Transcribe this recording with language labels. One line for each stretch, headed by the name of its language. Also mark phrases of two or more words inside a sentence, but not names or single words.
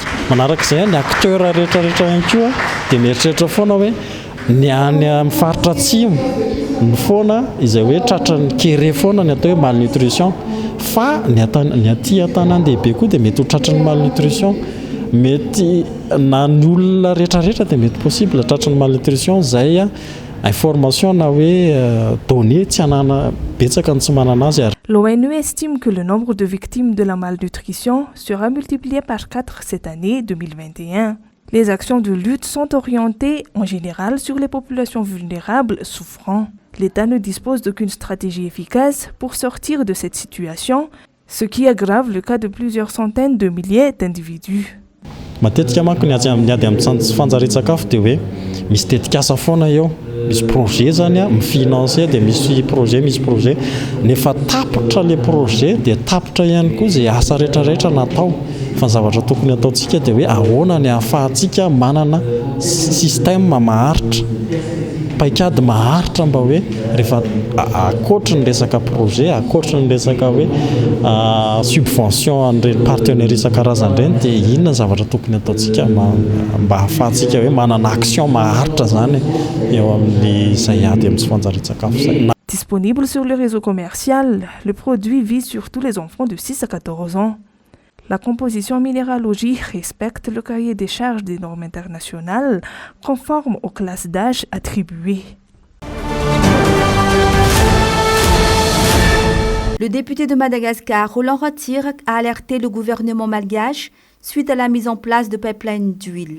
Malagasy: Manaraka izay ny acteur rehetrarehetra ihany koa dia mieritreritra foana hoe ny any amin'ny faritra atsimo ny foana izay hoe tratran'ny kéré foana ny atao hoe malnutrition. Fa ny aty an-tanan-dehibe koa dia mety ho tratran'ny malnutrition, mety na ny olona rehetrarehetra dia mety possible tratran'ny malnutrition. Izay information na hoe données tsy anana betsaka ny tsy manana azy.
French: L'ONU estime que le nombre de victimes de la malnutrition sera multiplié par 4 cette année 2021. Les actions de lutte sont orientées en général sur les populations vulnérables souffrant. L'État ne dispose d'aucune stratégie efficace pour sortir de cette situation, ce qui aggrave le cas de plusieurs centaines de milliers d'individus.
Malagasy: Matetika manko ny ady amin'ny tsy fanjarian-tsakafo dia hoe misy tetikasa foana eo, misy projet zany mifinancer dia misy projet nefa tapitra
French: le projet
Malagasy: dia tapitra ihany koa izay asa rehetrarehetra natao. Fa ny zavatra tokony ataontsika dia hoe ahoana ny ahafahantsika manana système maharitra paikady maharitra mba hoe rehefa akoatra ny resaka projet, akoatra ny resaka hoe subvention an'ireny partenaire isan-karazany ireny, dia inona zavatra tokony ataontsika mba ahafahantsika hoe manana action maharitra zany eo amin'izay ady amin'ny tsy fanjarian-tsakafo zay.
French: Disponible sur le réseau commercial, le produit vise surtout les enfants de 6 à 14 ans. La composition minéralogie respecte le cahier des charges des normes internationales conformes aux classes d'âge attribuées. Le député de Madagascar, Roland Ratsirk, a alerté le gouvernement malgache suite à la mise en place de pipelines d'huile.